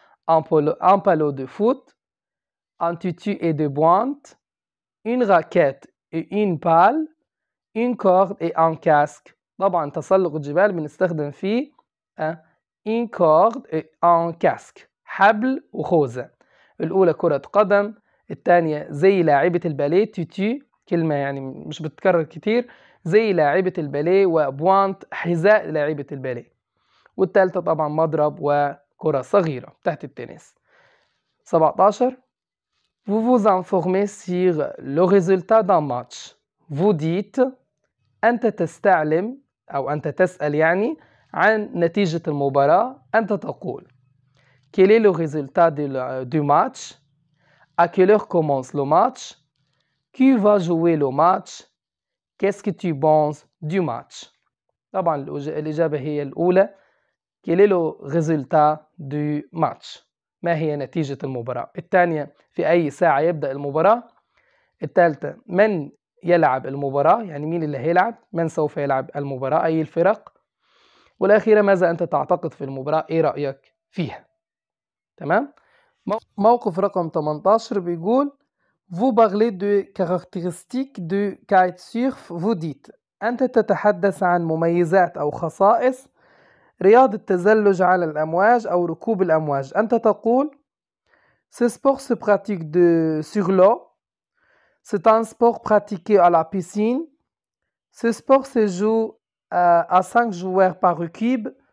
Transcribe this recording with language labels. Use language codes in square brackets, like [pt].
[fr] un palot de foot, un tutu et deux pointes, une raquette et une balle, une corde et un casque. [ar] طبعا تسلق الجبال بنستخدم فيه [fr] une corde et un casque، [ar] حبل وخوذة. الأولى كرة قدم، الثانية زي لاعبة الباليه تيتي، كلمة يعني مش بتتكرر كتير، زي لاعبة الباليه، وبوانت حذاء لاعبة الباليه. والثالثة طبعا مضرب وكرة صغيرة تحت التنس. 17. [fr] Vous vous informez sur le résultat d'un match. Vous dites [ar] أنت تستعلم أو أنت تسأل يعني عن نتيجة المباراة. أنت تقول [fr] quel est le résultat du match, à quelle heure commence le match, qui va jouer le match, qu'est-ce que tu penses du match. [ar] طبعا الإجابة هي الأولى [fr] quel est le résultat du match، [ar] ما هي نتيجة المباراة. الثانية في أي ساعة يبدأ المباراة. الثالثة من يلعب المباراة، يعني مين اللي هيلعب، من سوف يلعب المباراة أي الفرق. والأخيرة ماذا أنت تعتقد في المباراة، إيه رأيك فيها. تمام. موقف رقم 18 بيقول [fr] Vous parlez de caractéristiques du kitesurf. Vous dites [ar] أنت تتحدث عن مميزات أو خصائص رياضة التزلج على الأمواج أو ركوب الأمواج. أنت تقول [fr] Ce sport se pratique sur l'eau. C'est un sport pratiqué à la piscine. Ce sport se joue à 5 joueurs par équipe.